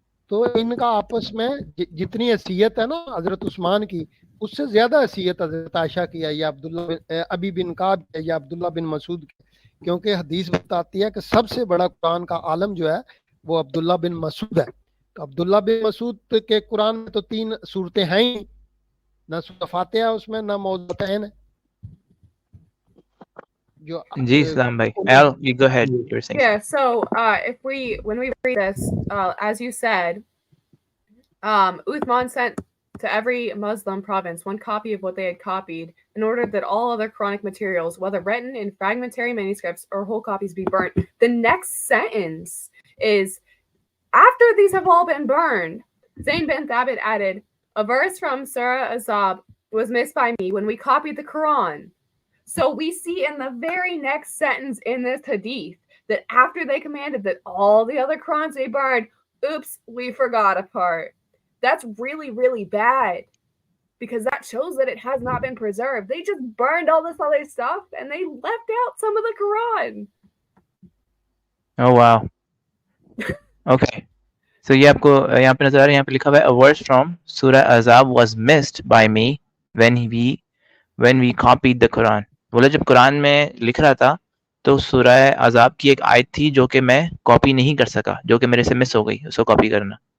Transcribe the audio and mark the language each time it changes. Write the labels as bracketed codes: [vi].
[ur] تو ان کا آپس میں جتنی حیثیت ہے نا حضرت عثمان کی, اس سے زیادہ حیثیت حضرت عائشہ کی ہے یا ابی بن کعب ہے یا عبداللہ بن مسعود کی. کیونکہ حدیث بتاتی ہے کہ سب سے بڑا قرآن کا عالم جو ہے وہ عبداللہ بن مسعود ہے. تو عبداللہ بن مسعود کے قرآن میں تو 3 صورتیں ہیں ہی, نہ سورہ فاتحہ اس میں, نہ موضوعتین ہے. جو جی اسلام بھائی. [en] Al, you go ahead. You were saying yeah, so when we read this, as you said, Uthman sent to every Muslim province 1 copy of what they had copied in order that all other Quranic materials, whether written in fragmentary manuscripts or whole copies, be burnt. The next sentence is, after these have all been burned, Zayn bin Thabit added, a verse from Surah Azab was missed by me when we copied the Quran. So we see in the very next sentence in this hadith that after they commanded that all the other Qurans be burned, oops, we forgot a part. That's really, really bad, because that shows that it has not been preserved. They just burned all this other stuff and they left out some of the Quran. Oh wow. Okay. [ur] So یہ آپ کو یہاں پہ نظر آ رہا ہے, یہاں پہ لکھا ہوا ہے [en] a verse from Surah Azab was missed by me when we copied the Quran. [ur] بولے جب قرآن میں لکھ رہا تھا تو سورہ عذاب کی ایک آیت تھی جو کہ میں کاپی نہیں کر سکا, جو کہ میرے سے مس ہو گئی, اس کو کاپی کرنا.